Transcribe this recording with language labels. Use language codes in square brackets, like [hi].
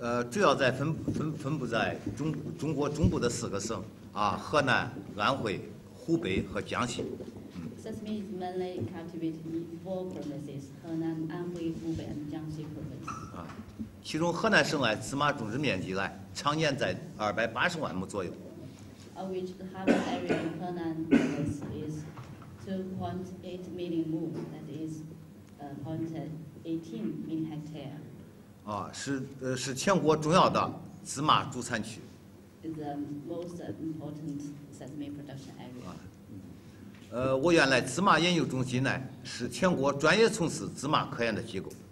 [zh] 主要在分布在中国中部的4个省河南、安徽、湖北和江西。 [en] sesame is mainly cultivated in 4 provinces: Henan, Anhui, Hubei, and Jiangxi province. [zh] 其中河南省芝麻种植面积常年在280万亩左右。 [en] Of which the harvest area in Henan province is 2.8 million mu, that is 0.18 million hectare. [zh] 是全国重要的芝麻主产区。 [en] Is the most important sesame production area. [zh] 我原来芝麻研究中心呢是全国专业从事芝麻科研的机构。